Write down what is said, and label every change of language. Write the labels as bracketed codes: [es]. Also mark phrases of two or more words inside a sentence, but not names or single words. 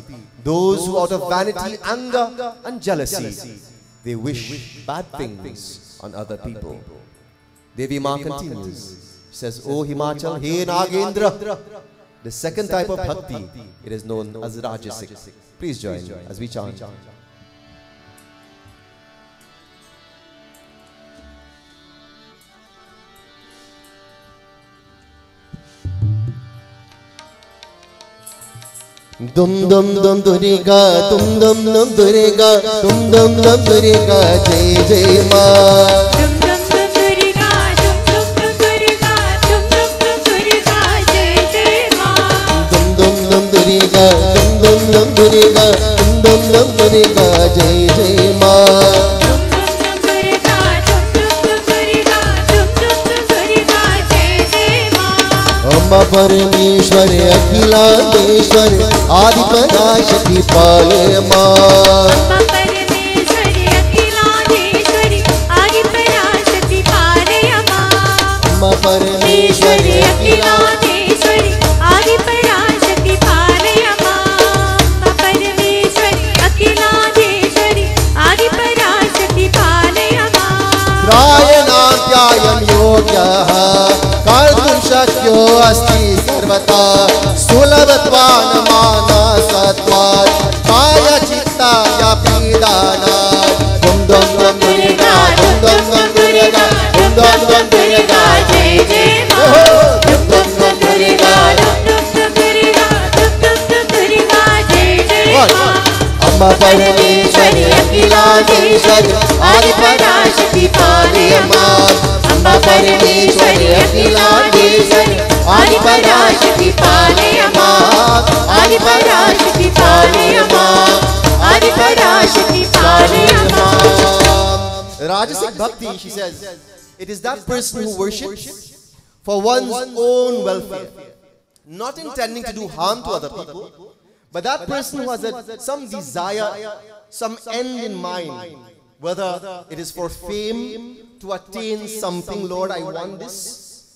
[en] Those who out of vanity, anger and jealousy, they wish bad things on other people. Devi Ma continues, she says, O Himachal, He Nagendra. The second type of bhakti, it is known as Rajasic. Please join me as we chant. [hi] दुम दुम दुम दुर्गा, दुम दुम दुम दुर्गा, दुम दुम दुम दुर्गा, जय जय माँ. दुम दुम दुम दुर्गा, दुम दुम दुम दुर्गा, दुम दुम दुम दुर्गा, जय जय माँ. दुम दुम दुम दुर्गा, दुम दुम दुम दुर्गा, दुम दुम दुम दुर्गा, जय जय माँ. दुम दुम दुम दुर्गा, दुम दुम दुम दुर्गा, दुम दुम दुम दुर्गा, जय जय माँ. अम्मा परमेश्वर अखिलाण्डेश्वर आदि पराशक्ति पाले माँ. अम्मा परमेश्वरी अखिलाण्डेश्वरी आदि पराशक्ति पाले माँ. अम्मा परमेश्वरी अखिलाण्डेश्वरी आदि पराशक्ति पाले माँ. अम्मा परमेश्वरी अखिलाण्डेश्वरी आदि पराशक्ति पाले माँ. [sa] रायणं योग्यः कर्तुं शक्यो अस्ति सर्वथा सुलभत्वान् मानसत्वात् काय चित्त यपीडन. [hi] दुम दुम दुम दुर्गा, दुम दुम दुम दुर्गा, दुम दुम दुम दुर्गा, जय जय माँ. दुम दुम दुम दुर्गा. दुम दुम दुम दुर्गा, दुम दुम दुम दुर्गा, जय जय माँ. अम्मा परमेश्वरी अखिलाण्डेश्वरी आदि पराशक्ति पाले माँ. अम्मा परमेश्वरी अखिलाण्डेश्वरी आदि पराशक्ति पाले माँ. आदि पराशक्ति पाले माँ। आदि पराशक्ति पाले माँ. [en] Rajasic bhakti, she says, it is that person who worships for one's own welfare, not intending to do harm to other people, but that person who has some desire, some end in mind, whether it is for fame, to attain something, Lord, I want this.